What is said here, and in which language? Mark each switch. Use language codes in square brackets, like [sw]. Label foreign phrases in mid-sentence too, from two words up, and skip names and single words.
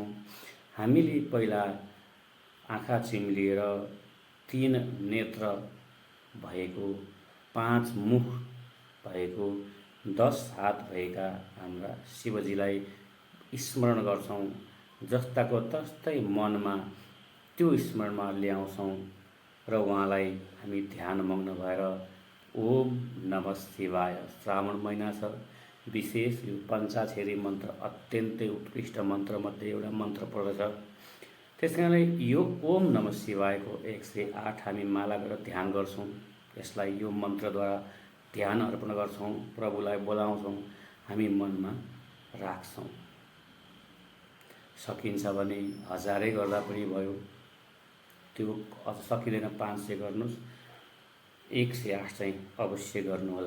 [ne] हामीले पहिला आँखा चिम्लिएर 3 नेत्र भएको, 5 मुख भएको, 10 हात भएका हाम्रा शिवजीलाई स्मरण गर्छौँ। जस्ताको तस्तै मनमा त्यो स्मरणमा ल्याउँछौँ र उहाँलाई हामी ध्यानमग्न भएर [sa] ओम नमः शिवाय, [ne] श्रावण महिना छ, विशेष यो पञ्चाक्षरी मन्त्र अत्यन्तै उत्कृष्ट मन्त्रमध्ये एउटा मन्त्र पर्दछ। त्यस कारणले यो ओम नमः शिवायको 108 हामी माला गरेर ध्यान गर्छौँ। यसलाई यो मन्त्रद्वारा ध्यान अर्पण गर्छौँ, प्रभुलाई बोलाउँछौँ, हामी मनमा राख्छौँ। सकिन्छ भने 1000 गर्दा पनि भयो, त्यो अझ सकिँदैन 500 गर्नुहोस्, 108 चाहिँ अवश्य गर्नुहोला।